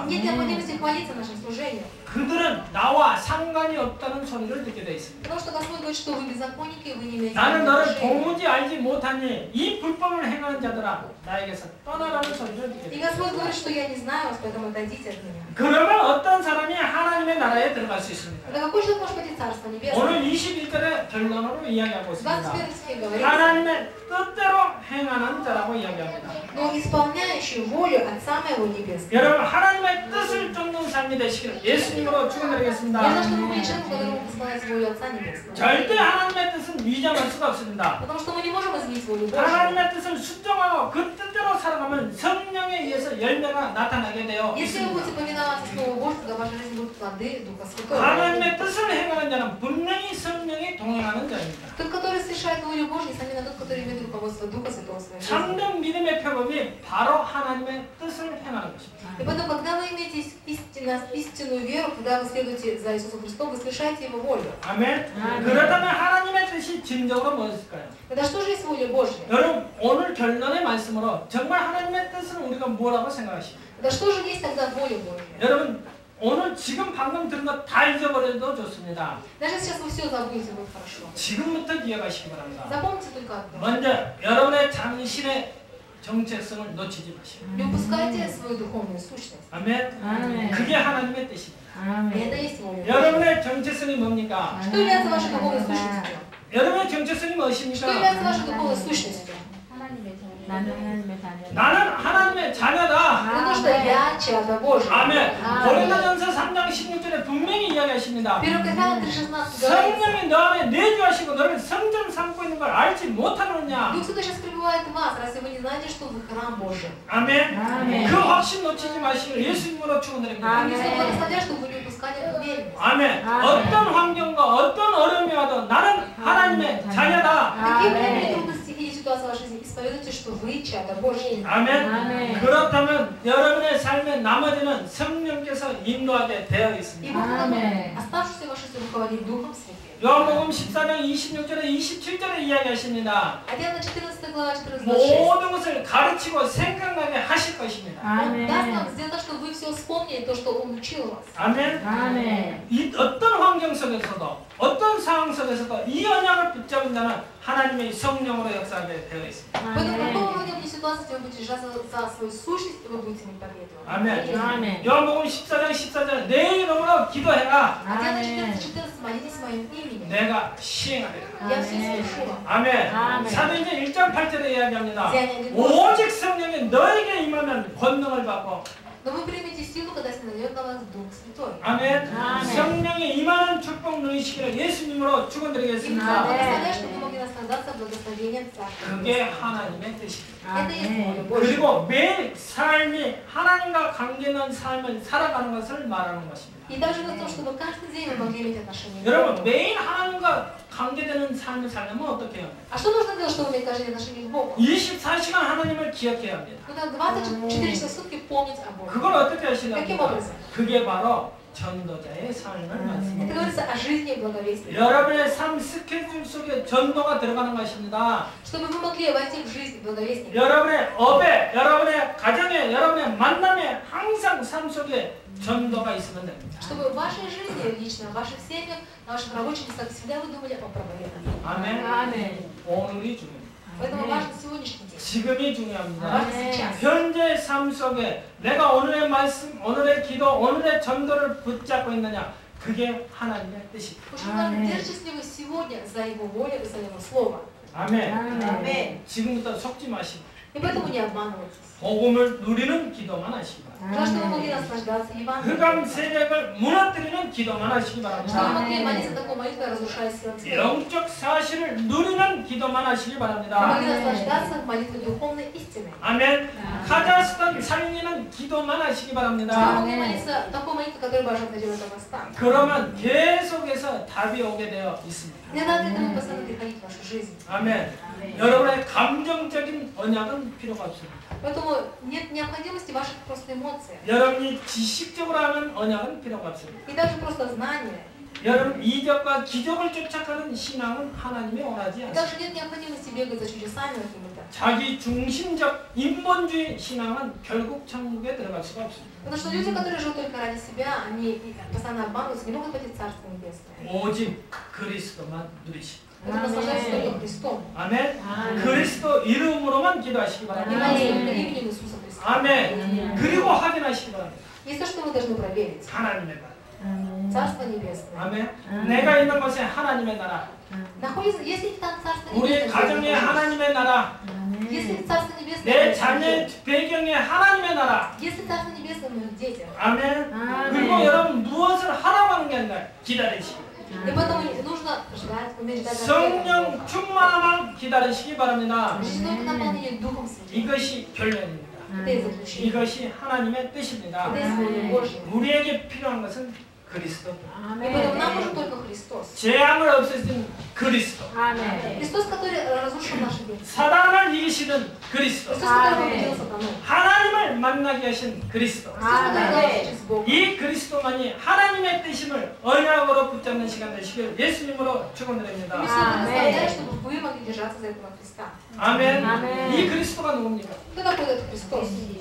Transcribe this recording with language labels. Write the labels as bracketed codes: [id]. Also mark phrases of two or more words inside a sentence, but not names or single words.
[ru] Нет необходимости хвалиться нашим служением. [ko] 그들은 나와 상관이 없다는 소리를 듣게 돼 있습니다. [ru] Потому что Господь говорит, что вы беззаконники, вы не имеете [ko] 나는 너를 [ru] отношения. [ko] 도무지 알지 못하니 이 불법을 행하는 자들아 나에게서 떠나라는 소리를 듣게 [ru] И [ko] 됩니다. [ru] Господь говорит, что я не знаю вас, поэтому отойдите от меня. [ko] 그러면 어떤 사람이 하나님의 나라에 들어갈 수 있습니까? [ru] Тогда какой человек может пойти в Царство Небесное? [ko] 오늘 21절의 결론으로 이야기하고 있습니다. [ru] 21 стих говорит, [ko] 하나님의 뜻대로 행하는 자라고 이야기합니다. [ru] но исполняющий волю Отца Моего Небесного. [ko] 여러분 하나님의 뜻을 쫓는 삶이 되시기를 예수님으로 [ru] Я [ko] 축원드리겠습니다. [ru] знаю, что мы были человеком, который мог исполнять волю Отца Небесного. [ko] 절대 하나님의 뜻은 위장할 수가 없습니다. [ru] Потому что мы не можем изменить волю Божью. [ko] 하나님의 뜻을 순종하고 그 뜻대로 살아가면 성령에 의해서 열매가 나타나게 되어 [ru] Если вы [ko] 있습니다. [ru] будете повиноваться Слову Божьему, тогда в вашей жизни будут плоды Духа Святого. [ko] 하나님의 뜻을 행하는 자는 분명히 성령이 동행하는 자입니다. [ru] Тот, который совершает волю Божью, несомненно, тот, который имеет руководство Духа Святого в своей жизни. [ko] 참된 믿음의 표범이 바로 하나님의 뜻을 행하는 것입니다. [ru] И поэтому, когда вы имеете истинную веру, когда вы следуете за Иисусом Христом, вы совершаете Его волю. [ko] 아멘. 그렇다면 하나님의 뜻이 진정으로 무엇일까요? [ru] Тогда что же есть воля Божья? [ko] 여러분 오늘 결론의 말씀으로 정말 하나님의 뜻은 우리가 뭐라고 생각하십니까? [ru] Тогда что же есть тогда воля Божья? [ko] 여러분 오늘 지금 방금 들은 거 다 잊어버려도 좋습니다. [ru] Даже сейчас вы все забудете, будет хорошо. [ko] 지금부터 기억하시기 바랍니다. [ru] Запомните только одно. [ko] 먼저 여러분의 당신의 정체성을 놓치지 마시고. [ru] Не упускайте свою духовную сущность. [ko] 아멘. 아멘. 그게 하나님의 뜻입니다. [ru] И это есть воля Божья. [ko] 여러분의 정체성이 뭡니까? [ru] Что является вашей духовной сущностью? [ko] 여러분의 정체성이 [ru] Что [ko] 무엇입니까? [ru] является вашей духовной сущностью? [ko] 나는 하나님의 자녀다. 나는 하나님의 자녀다. [ru] Потому что я чадо Божие. [ko] 아멘. 아멘. 고린도전서 3장 16절에 분명히 이야기하십니다. [ru] 1 Коринфянам 3:16 говорится. [ko] 성령이 너 안에 내주하시고 너를 성전 삼고 있는 걸 알지 못하느냐? [ru] Дух Святой сейчас пребывает в вас, разве вы не знаете, что вы храм Божий? [ko] 아멘. 아멘. 그 확신 놓치지 마시길 예수님으로 축원드립니다. [ru] Они [ko] 아멘. [ru] все благословят, чтобы вы не упускали эту уверенность. [ko] 아멘. 아멘. 어떤 환경과 어떤 어려움이 와도 나는 하나님의 자녀다. [ru] Какие бы ни были [ko] 아멘. [ru] трудности или ситуации в вашей жизни, исповедуйте, что вы чадо Божье. [ko] 아멘. 아멘. 그렇다면 여러분의 삶의 나머지는 성령께서 인도하게 되어 [ru] И [ko] 있습니다. [ru] Бог [ko] 아멘. [ru] оставшуюся вашу жизнь руководить Духом Святым. [ko] 요한복음 14장 26절에 27절에 이야기하십니다. [ru] 14 глава 14-26. [ko] 모든 것을 가르치고 생각나게 하실 것입니다. [ru] Он даст нам [ko] 아멘. [ru] сделать так, чтобы вы все вспомнили, то, что Он учил вас. [ko] 아멘. 아멘. 이 어떤 환경 속에서도 어떤 상황 속에서도 이 언약을 붙잡은 자는 하나님의 성령으로 역사하게 되어 있습니다. [ru] Поэтому в каком [ko] 아멘. [ru] бы ни ситуации, вы будете держаться за свою сущность, и вы будете не проповедовать. [ko] 아멘. 아멘. 요한복음 14장 14절에 내 이름으로 기도해라. [ru] Хотя на [ko] 아멘. [ru] 14 молитесь моим именем. [ko] 내가 시행하리라. [ru] Я все [ko] 아멘. [ru] совершила. [ko] 아멘. 아멘. 사도행전 1장 8절에 이야기합니다. [ru] Деяния 1:8. [ko] 오직 성령이 너에게 임하면 권능을 받고 [ru] Но вы примете силу, когда снизойдет на вас Дух Святой. [ko] 아멘. 아멘. 성령이 임하는 축복 누리시기를 예수님으로 [ru] И [ko] 축원드리겠습니다. [ru] благословляю, чтобы вы могли наслаждаться благословением Царства. [ko] 그게 하나님의 뜻입니다. [ru] Это есть воля [ko] 아멘. [ru] Божья. [ko] 그리고 매일 삶이 하나님과 관계있는 삶을 살아가는 것을 말하는 것입니다. [ru] И также в том, чтобы каждый день вы могли иметь отношение к [ko] 여러분 [ru] Богу. [ko] 매일 하나님과 관계되는 삶을 살려면 어떻게 해요? [ru] А что нужно делать, чтобы иметь каждый день отношение к Богу? [ko] 24시간 하나님을 기억해야 합니다. [ru] Нужно 24 часа в сутки помнить о Боге. [ko] 그걸 어떻게 [ru] Каким [ko] 하시려고? [ru] образом? [ko] 그게 바로 전도자의 삶을 [ru] Это [ko] 말씀합니다. [ru] говорится о жизни благовестия. [ko] 여러분의 삶 스케줄 속에 전도가 들어가는 것입니다. [ru] Чтобы вы могли войти в жизнь благовестия. [ko] 여러분의 업에, 여러분의 가정에, 여러분의 만남에 항상 삶 속에 전도가 있으면 됩니다. [ru] Чтобы в вашей жизни лично, в ваших семьях, на ваших рабочих местах всегда вы думали о проповедании. [ko] 아멘. 아멘. 오늘이 중요합니다. [ru] Поэтому важен сегодняшний день. [ko] 지금이 중요합니다. [ru] важен сейчас. [ko] 현재 삶 속에 내가 오늘의 말씀, 오늘의 기도, 오늘의 전도를 붙잡고 있느냐, 그게 하나님의 뜻입니다. [ru] Очень важно, держитесь ли вы сегодня за Его волю и за Его Слово. [ko] 아멘. 아멘. 지금부터 속지 마시고 [ru] И поэтому не обманывайтесь. [ko] 복음을 누리는 기도만 하시기 바랍니다. [ru] Для того, чтобы вы могли наслаждаться [ko] 흑암 [ru] Евангелием. [ko] 세력을 무너뜨리는 기도만 하시기 [ru] Чтобы вы [ko] 바랍니다. [ru] могли молиться такой молитвой, разрушая силы тьмы. [ko] 영적 사실을 누리는 기도만 하시기 [ru] Вы [ko] 바랍니다. [ru] могли наслаждаться молитвой духовной истины. [ko] 아멘. 카자흐스탄 살리는 기도만 하시기 [ru] Чтобы вы [ko] 바랍니다. [ru] могли молиться такой молитвой, которая божественно делает Казахстан. [ko] 그러면 계속해서 답이 오게 되어 있습니다. [ru] Не надо этому постоянно приходить в вашу жизнь. [ko] 아멘. 여러분의 감정적인 언약은 필요가 없습니다. [ru] Поэтому нет необходимости в ваших просто эмоциях. [ko] 여러분이 지식적으로 하는 언약은 필요가 없습니다. [ru] И даже просто знания. [ko] 여러분 이적과 기적을 쫓아가는 신앙은 하나님이 원하지 [ru] И [ko] 않습니다. [ru] также нет необходимости бегать за чудесами какими-то. [ko] 자기 중심적 인본주의 신앙은 결국 천국에 들어갈 수가 없습니다. [ru] Потому что люди, которые живут только ради себя, они постоянно обманываются, не могут пойти в Царство Небесное. [ko] 오직 그리스도만 누리시고. [ru] Это наслаждаться только Христом. [ko] 아멘. 그리스도 이름으로만 기도하시기 [ru] И [ko] 바랍니다. [ru] молиться только именем Иисуса Христа. [ko] 아멘. 그리고 확인하시기 바랍니다. [ru] Есть то, что вы должны проверить. [ko] 하나님의 나라. [ru] Царство Небесное. [ko] 아멘. 내가 있는 곳에 하나님의 나라. [ru] Находится, если там Царство [ko] 우리 [ru] Небесное, [ko] 가정에 하나님의 나라. [ru] если Царство Небесное, [ko] 내 자녀의 배경에 하나님의 나라. [ru] если Царство Небесное в моих детях, [ko] 아멘. 아멘. 그리고 여러분 무엇을 하라고 하는 게 아니라 기다리시고. [ru] и поэтому нужно ждать, уметь ждать [ko] 성령 충만함만 기다리시기 바랍니다. [ru] Ждите только наполнение Духом Святым. [ko] 이것이 결론입니다. [ru] Это и заключение. [ko] 이것이 하나님의 뜻입니다. [ru] Это есть воля Божья. [ko] 우리에게 필요한 것은 그리스도. [ru] И поэтому нам нужен только Христос. [ko] 재앙을 없애신 그리스도. 아멘. [ru] Христос, который разрушил наши бедствия. [ko] 사단을 이기시는 그리스도. [ru] Христос, который победил сатану. [ko] 하나님을 만나게 하신 그리스도. [ru] Христос, который дал через Бога. [ko] 이 그리스도만이 하나님의 뜻임을 언약으로 붙잡는 시간 되시길 예수님으로 [ru] И [ko] 축원드립니다. [ru] мы все благословляем, чтобы вы могли держаться за этого Христа. [ko] 아멘. 아멘. 이 그리스도가 누굽니까? [ru] Кто такой этот Христос?